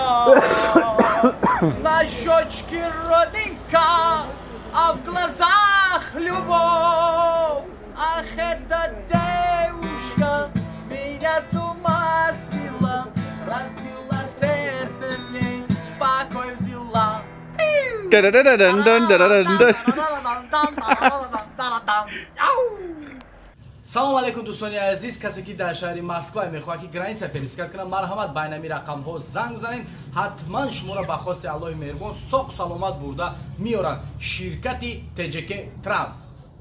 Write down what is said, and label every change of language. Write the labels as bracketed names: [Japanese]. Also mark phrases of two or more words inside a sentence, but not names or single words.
[Russian] На щечке родинка, а в глазах любовь. Ах, эта девушка меня с ума свела, разбила сердце мне, покой взяла. Да-да-да-да-да-да-да-да. [Tajik] салом алейкум дӯстони азиз, касе ки дар шаҳри москва мехоҳад ки [Russian] граница перескат [Tajik] кунад, марҳамат ба инами рақамҳо занг занед. ҳатман шуморо ба хости аллоҳи меҳрубон соқ саломат бурда меоранд ширкати ТЖК Транс.